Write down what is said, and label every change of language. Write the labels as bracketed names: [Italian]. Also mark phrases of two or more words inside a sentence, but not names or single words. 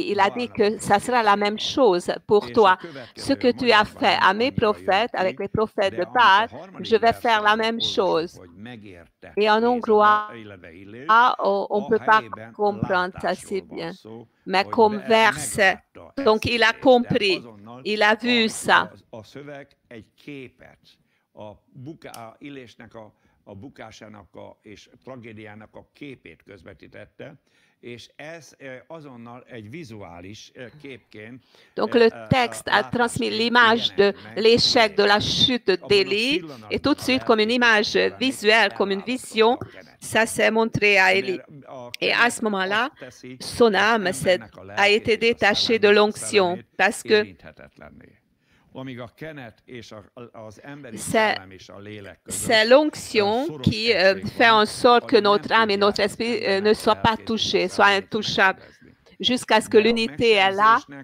[French] Il a dit que ça sera la même chose pour toi. Ce que tu as fait à mes prophètes, avec les prophètes de Baal, je vais faire la même chose. Et en hongrois, on ne peut pas comprendre ça si bien. Mais comme verset, donc il a compris, il a vu ça. [Hungarian] A bukásának és tragédiának a képét közvetítette, és ez azonnal egy vizuális képként. [French] Donc le texte a transmis l'image de l'échec de la chute d'Élie et tout de suite comme une image visuelle, comme une vision, ça s'est montré à Élie. Et à ce moment-là, son âme a été détachée de l'onction parce que c'est l'onction qui fait en sorte que notre âme et notre esprit ne soient pas touchés, soient intouchables, jusqu'à ce que l'unité est là.